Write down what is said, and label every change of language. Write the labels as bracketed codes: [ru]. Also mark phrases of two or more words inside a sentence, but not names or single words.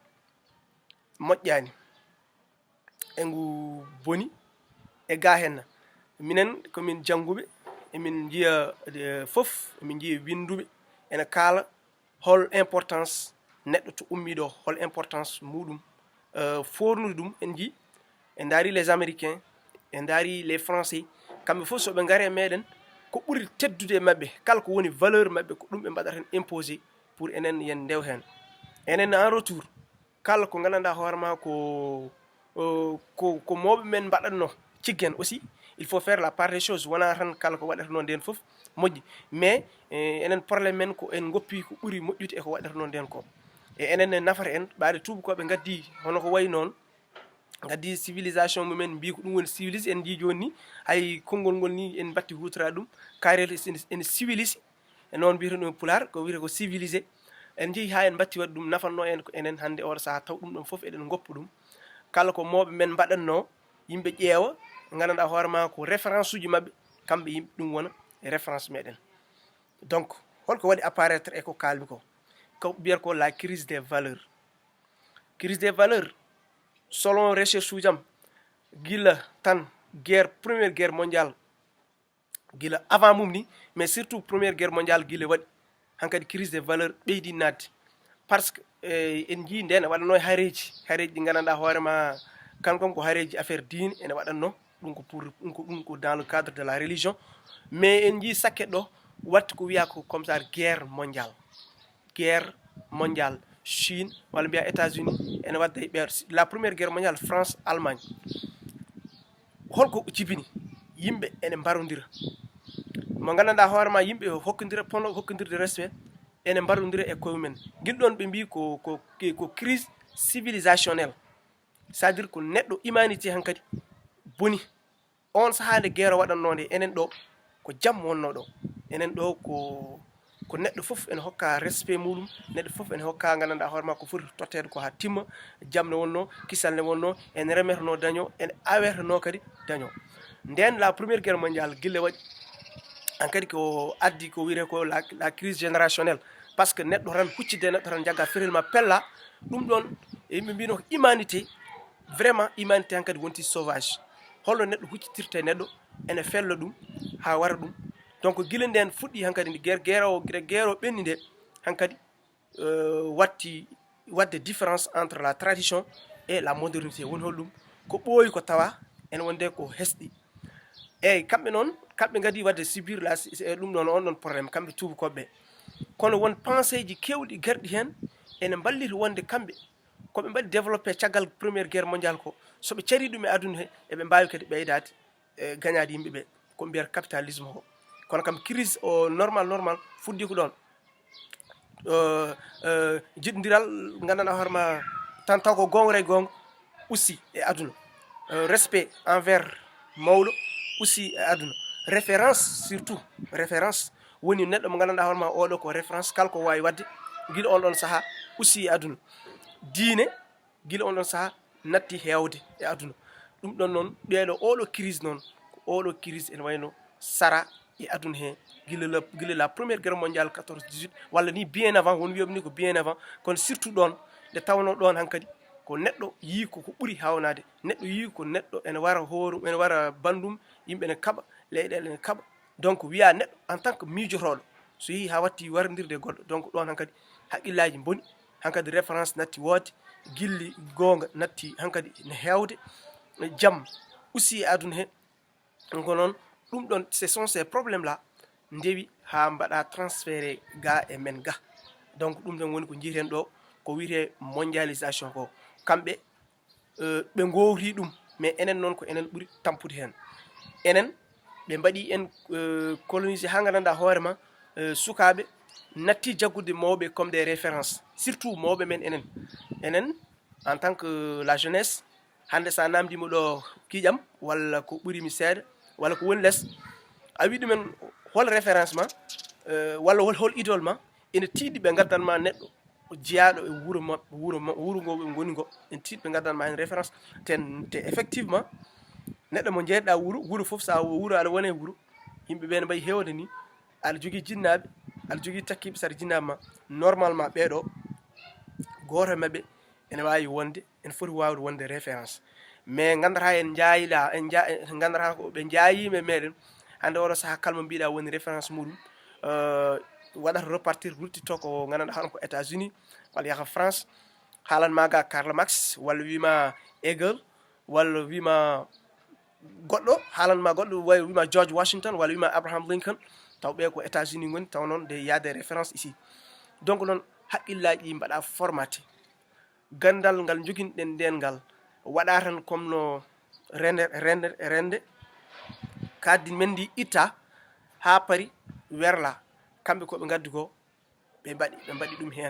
[ff] moƴƴani e ngu boni e ga henna minen komin jangguɓe emin jiiya foof emin jiiya winduɓe ene kaala hol importance neɗɗo to ummi ɗo hol importance muɗum fornude ɗum en jii en daari [fr] les américains [ff] en daari [fr] les français [ff] kamɓe fof soɓe gaare meɗen ko ɓuri teddude e mabɓe kala ko woni valeur mabɓe ko ɗum ɓe mbaɗata hen [fr] imposé pour [ff] enen yen ndew hen enen [fr] en retour [ff] kala ko gandanɗa hoorema ko mawɓe men mbaɗatno ciggen [fr] aussi il faut faire la part des choses [ff] wona tan kala ko waɗatno nden foof moƴƴi mais enen probléme men ko en goppi ko ɓuri moƴƴude eko waɗatno nden ko e enen ne nafata en ɓaade tubakoɓe gaddi hono ko wayi noon gaddi civilisation mumen mbi ko ɗum woni civilise en jii joni ni hay konngol ngol ni en batti hutorade ɗum carrel ene civilise e noon mbiyeten ɗum pular ko wiyete ko civilisé en jeehi ha en batti waɗi ɗum nafanno en ko enen hande oɗo saaha taw ɗum ɗon foof eɗen goppa ɗum kala ko mawɓe men mbaɗatno yimɓe ƴeewa gandanɗa hoorema ko référence uji mabɓe kamɓe yimɓe ɗum wona e référence meɗen donc holko waɗi apparaître e ko kalmi ko biyata ko [fr] la crise des valeurs selon [ff] recherche ujam gila tan [fr] première guerre mondiale [ff] gila avant mum ni mais surtout [fr] première guerre mondiale [ff] gila waɗi hankadi [fr] crise des valeurs [ff] ɓeydi nadde [fr] par ce que [ff] en jii nden e waɗanno e haareji ɗi gandanɗa hoorema kankam ko haareji affaire diine ene waɗanno ɗum ko [fr] dans le cadre de la religion [ff] mais en jii sakket ɗo watta ko wiya ko [fr] comme ça guerre [ff] mondiale Chine walla mbiya États-Unis ene wadda e ɓeer [fr] la première guerre mondiale [ff] France Allemagne holko jibini yimɓe ene mbarodira mo gandanɗa hoorema yimɓe hokkodira pono hokkodirde respect ene mbaɗodira e koye mumen guil ɗon ɓe mbi ko [fr] crise civilisationnel, c'est à dire [ff] ko neɗɗo humanité hankadi boni on sahaa nde guerre waɗanno nde enen ɗo ko jam wonno ɗo, enen ɗo ko neɗɗo fof ene hokka respect muɗum, neɗɗo fof ene hokka gandanɗa hoore ma ko foti tottede ko ha timma, jam ne wonno, kisal ne wonno, ene remerno daño, ene awerno kadi daño. Nden [fr] la première guerre mondiale [ff] guille waɗi hankadi ko addi ko wiyete ko [fr] la crise générationnelle, par ce que [ff] neɗɗo tan huccide neɗɗo tan jagga ferel ma pella ɗum ɗon yimɓe mbino ko [fr] humanité, vraiment humanité [ff] hankadi wonti sauvage, holno neɗɗo huccitirte neɗɗo ene fella ɗum ha wara ɗum. Donc guila nden fuɗɗi hankadi ndi guerre o ɓenni nde hankadi watti wadde [fr] différence entre la tradition et la modernité, [ff] woni holɗum ko ɓooyi ko tawa ene wonde ko hesɗi. eyyi kamɓe noon kamɓe gadi wadde subir ɗum ɗon on ɗon probléme kamɓe tubakoɓe, kono won pensée ji kewɗi garɗi hen ene ballita wonde kamɓe koɓe mbaɗi développé caggal [fr] première guerre mondiale [ff] ko, soɓe cari ɗum e aduna he eɓe mbawi kadi ɓeydade gagnade yimɓeɓe ko mbiyata capitalisme ko. Kono kam crise o normal fuɗɗi ko ɗon jiɗodiral gandanɗa hoorema tan taw ko gonga e gonga aussi e aduna, [fr] respect envers [ff] mawɗo aussi e aduna, référence surtout référence woni neɗɗo mo gandanɗa hoorema oɗo ko référence kala ko wawi wadde guila on ɗon saaha aussi e aduna, diine guila on ɗon saaha natti hewde e aduna. ɗum ɗon noon ɓeeɗo oɗo crise noon ko oɗo crise ene wayno sara e aduna he guila [fr] la première guerre mondiale [ff] 14-18 walla [fr] ni bien avant, [ff] won wiyoɓe ni ko [fr] bien avant, [ff] kono surtout ɗon nde tawno ɗon hankadi ko neɗɗo yii ko ɓuuri hawnade, neɗɗo yii ko neɗɗo ene wara hoorum, ene wara bandum, yimɓe ne kaɓa, leyɗele ne kaɓa, donc wiya neɗɗo [fr] en tant que [ff] miijotoɗo so yeehi ha watti warodirde goɗɗo, donc ɗon hankadi haqqillaji boni, hankadi référence natti woode, gilli gonga natti hankadi ne hewde, jaam aussi e aduna he. Donc noon ɗum ɗon [fr] ce sont ces problèmes là [ff] ndewi ha mbaɗa transféré ga e men ga. Donc ɗum ɗon woni ko jiiten ɗo ko wiyete mondialisation ko, kamɓe ɓe gowri ɗum, mais enen noon ko enen ɓuuri tampude hen. Enen ɓe mbaɗi en colonisé ha gandanɗa hoorema sukaɓe natti jaggude mawɓe [fr] comme des références, [ff] surtout mawɓe men enen [fr] en tant que la jeunesse. [ff] Hande sa namdima ɗo kiƴam walla ko ɓuurimi seeɗa walla ko woni less, a wi ɗumen hol référence ma walla hol idole ma, ene tiiɗi ɓe gaddanma neɗɗo jeyaɗo e wuro ngo ɓe goni ngo, ene tiiɗi ɓe gaddanma hen référence te effectivement neɗɗo mo jeeyɗa wuro foof sa wuro aɗa wone wuro yimɓeɓe ne mbayi hewde ni, aɗa jogui jinnaɓe, aɗa jogui takkiɓe, saɗa jinnaɓe ma normalement ɓeɗo goto mabɓe ene wawi wonde, ene foti wawde wonde référence. Mais gandata en jaayila gandata ko ɓe jaayima e meɗen hande oɗo saaha kalmo mbiɗa woni référence muɗum waɗata repartir ruttito ko gandanɗa hono ko États-Unis walla yaaha France, haalanma ga Karl Marx walla wima Hegel walla wima goɗɗo, haalanma goɗɗo wima George Washington walla wima Abraham Lincoln, taw ɓe ko États-Unis goni, taw noon [fr] de y a des références ici. [ff] Donc noon haqqillaji ɗi mbaɗa formaté, gandal ngal joguinɗen nden ngal waɗa tan comme no rende kaddi men ndi itta ha paari werla, kamɓe koɓe gaddi ko ɓe mbaɗi ɗum hen.